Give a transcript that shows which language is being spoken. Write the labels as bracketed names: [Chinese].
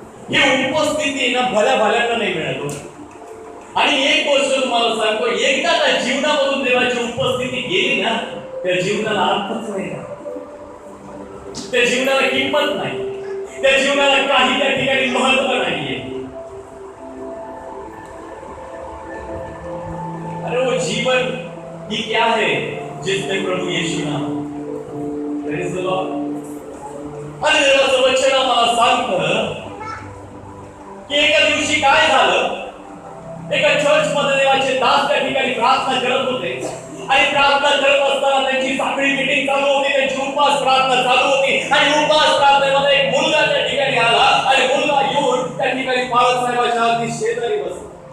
[Marathi] ही उपस्थिती ना भल्यानं नाही मिळत. आणि एक गोष्ट तुम्हाला सांगतो, एकदा त्या जीवनामधून देवाची उपस्थिती गेली ना, त्या जीवनाला अर्थच नाही, त्या जीवनाला किंमत नाही, त्या जीवनाला काही त्या ठिकाणी महत्व नाहीये. [Hindi] अरे वो जीवन ही क्या है जिसमें प्रभु यीशु नाम. [English] Praise the Lord. [Marathi] आणि देवाचं वचन आम्हाला सांगतं की एका दिवशी काय झालं, एका चर्च मध्ये देवाचे दास त्या ठिकाणी प्रार्थना करत होते आणि प्रार्थना करत असताना त्यांची साखळी मीटिंग चालू होती, त्यांची उपास प्रार्थना चालू होती आणि उपास प्रार्थनेमध्ये एक मुलगा त्या ठिकाणी आला आणि मुलगा येऊन त्या ठिकाणी बाळासाहेबांच्या अगदी शेजारी बसला.